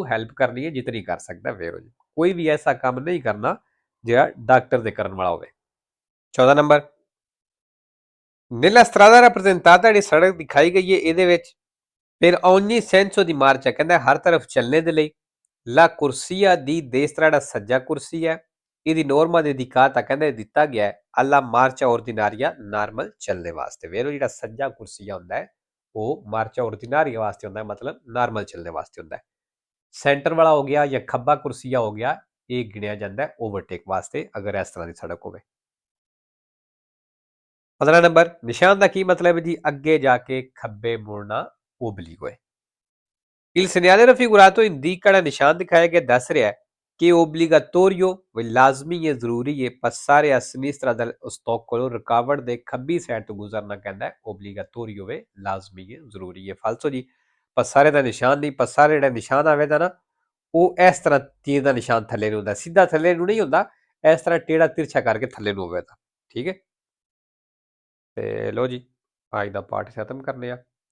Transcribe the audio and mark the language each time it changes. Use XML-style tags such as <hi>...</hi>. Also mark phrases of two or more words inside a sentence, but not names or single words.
<pa>ਹੈਲਪ ਕਰਨੀ ਹੈ ਜਿਤਨੀ ਕਰ ਸਕਦਾ ਵੇਰੋ ਜੀ ਕੋਈ ਵੀ ਐਸਾ ਕੰਮ ਨਹੀਂ ਕਰਨਾ ਜਿਹੜਾ ਡਾਕਟਰ ਦੇ ਕਰਨ ਵਾਲਾ ਹੋਵੇ 14 ਨੰਬਰ</pa> <it>nella strada rappresentata</it> <pa>ਜਿਹੜੀ ਸੜਕ ਦਿਖਾਈ ਗਈ ਹੈ ਇਹਦੇ ਵਿੱਚ</pa> <it>per ogni senso di marcia</it> <pa>ਕਹਿੰਦਾ ਹਰ ਤਰਫ ਚੱਲਣੇ ਦੇ ਲਈ</pa> <it>la corsia di destra</it> <pa>ਜਿਹੜਾ ਸੱਜਾ ਕੁਰਸੀ ਹੈ ਇਹਦੀ ਨੋਰਮਾ ਦੇ ਦਿਖਾਤਾ ਕਹਿੰਦਾ ਦਿੱਤਾ ਗਿਆ ਹੈ</pa> <it>alla marcia ordinaria</it> <pa>ਨਾਰਮਲ ਚੱਲਣੇ ਵਾਸਤੇ ਵੇਰੋ ਜਿਹੜਾ ਸੱਜਾ ਕੁਰਸੀਆ ਹੁੰਦਾ ਹੈ ਉਹ</pa> <it>marcia ordinaria</it> <pa>ਵਾਸਤੇ ਹੁੰਦਾ ਹੈ, ਮਤਲਬ ਨਾਰਮਲ ਚੱਲਣੇ ਵਾਸਤੇ ਹੁੰਦਾ ਹੈ। ਸੈਂਟਰ ਵਾਲਾ ਹੋ ਗਿਆ ਜਾਂ ਖੱਬਾ ਕੁਰਸੀਆ ਹੋ ਗਿਆ, ਇਹ ਗਿਣਿਆ ਜਾਂਦਾ ਹੈ ਓਵਰਟੇਕ ਵਾਸਤੇ, ਅਗਰ ਇਸ ਤਰ੍ਹਾਂ ਦੀ ਸੜਕ ਹੋਵੇ। 15 ਨੰਬਰ, ਨਿਸ਼ਾਨ ਦਾ ਕੀ ਮਤਲਬ ਹੈ ਜੀ? ਅੱਗੇ ਜਾ ਕੇ ਖੱਬੇ ਮੁੜਨਾ ਓਬਲੀਗੋ ਹੈ।</pa> <it>Il segnale raffigurato indica la</it> <pa>ਨਿਸ਼ਾਨ ਦਿਖਾਇਆ ਗਿਆ ਦੱਸ ਰਿਹਾ ਹੈ ਕਿ obbligatorio ਲਾਜ਼ਮੀ ਹੈ, ਜ਼ਰੂਰੀ ਹੈ</pa> <it>passare a sinistra del ostacolo,</it> <pa>ਰੁਕਾਵਟ ਦੇ ਖੱਬੀ ਸਾਈਡ ਤੋਂ ਗੁਜ਼ਰਨਾ ਕਹਿੰਦਾ ਹੈ obbligatorio ਹੈ, ਲਾਜ਼ਮੀ ਹੈ, ਜ਼ਰੂਰੀ ਹੈ। ਫਾਲਸੋ ਜੀ, passare ਦਾ ਨਿਸ਼ਾਨ ਨਹੀਂ, passare ਜਿਹੜਾ ਨਿਸ਼ਾਨ ਆਵੇਗਾ ਨਾ, ਉਹ ਇਸ ਤਰ੍ਹਾਂ ਤੀਰ ਦਾ ਨਿਸ਼ਾਨ ਥੱਲੇ ਨੂੰ ਹੁੰਦਾ, ਸਿੱਧਾ ਥੱਲੇ ਨੂੰ ਨਹੀਂ ਹੁੰਦਾ, ਇਸ ਤਰ੍ਹਾਂ ਟੇੜਾ ਤਿਰਛਾ ਕਰਕੇ ਥੱਲੇ ਨੂੰ ਹੋਵੇਗਾ। ਠੀਕ ਹੈ, ਤੇ ਲੋ ਜੀ, ਅੱਜ ਦਾ ਪਾਠ ਖਤਮ ਕਰਨੇ ਆ।</pa>